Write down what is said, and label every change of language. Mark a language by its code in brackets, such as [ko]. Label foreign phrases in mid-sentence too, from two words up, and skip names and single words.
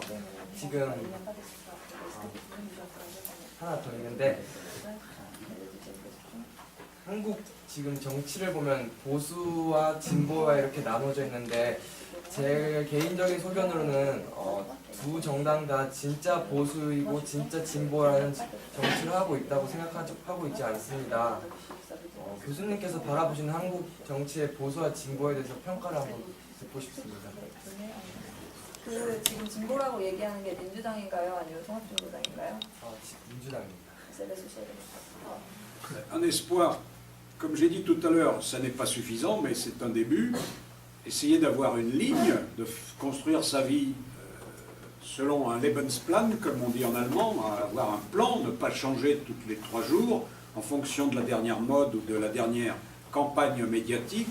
[ko] 지금 하나 더 있는데 한국 지금 정치를 보면 보수와 진보가 이렇게 나눠져 있는데 제 개인적인 소견으로는 두 정당 다 진짜 보수이고 진짜 진보라는 정치를 하고 있다고 생각하고 있지 않습니다. 교수님께서 바라보시는 한국 정치의 보수와 진보에 대해서 평가를 한번 듣고 싶습니다. 그 지금 진보라고 얘기하는 게 민주당인가요? 아니면 통합진보당인가요? 민주당입니다. [fr] Un espoir, comme j'ai dit tout à l'heure, ça n'est pas suffisant, mais c'est un début. Essayer d'avoir une ligne, de construire sa vie selon un Lebensplan, comme on dit en allemand, avoir un plan, ne pas changer tous les 3 jours en fonction de la dernière mode ou de la dernière campagne médiatique.